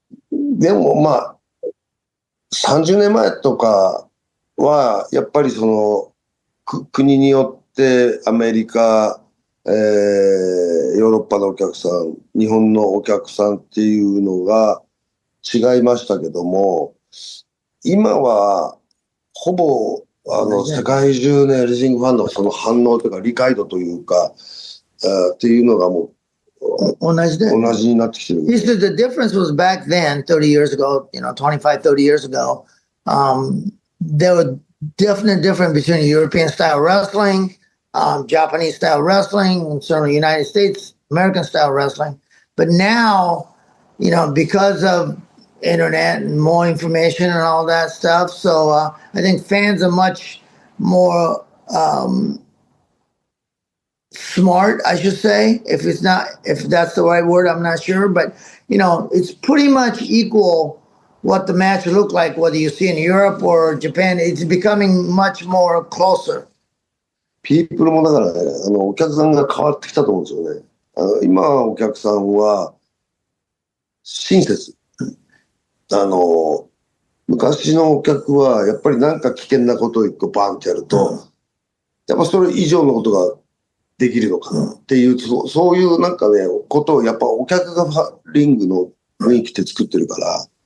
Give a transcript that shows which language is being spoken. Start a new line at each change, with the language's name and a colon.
Japanese: でもまあ、30年前とかは、やっぱりその、国によってアメリカ、ヨーロッパのお客さん、日本のお客さんっていうのが違いましたけども、今はほぼ世界中のレスリングファンのその反応というか理解度というか、っていうのがもう同じになってきてる。
English: He said the difference was back then, 30 years ago, 25, 30 years ago, there were definite difference between European style wrestling, Japanese style wrestling, and certainly United States, American style wrestling. But now, because of internet and more information and all that stuff, so I think fans are much more smart, I should say. If that's the right word, I'm not sure. But, it's pretty much equal what the match looked like, whether you see in Europe or Japan. It's becoming much more closer.
Japanese: ピープルもだからね、お客さんが変わってきたと思うんですよね。今お客さんは親切。昔のお客はやっぱりなんか危険なことを一個バンってやると、やっぱそれ以上のことができるのかなっていう、そういうなんかね、ことをやっぱお客がリングの雰囲気って作ってるから。